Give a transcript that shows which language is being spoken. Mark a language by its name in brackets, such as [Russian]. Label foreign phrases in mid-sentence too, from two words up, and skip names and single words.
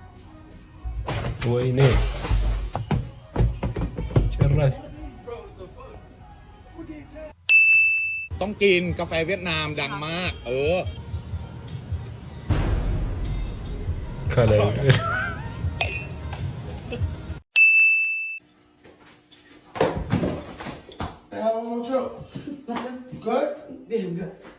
[Amharic] ወይኔ ጭራሽ [Thai] ต้องกินกาแฟเวียดนามดังมาก [Amharic] ከላይ [English] Good? Damn good.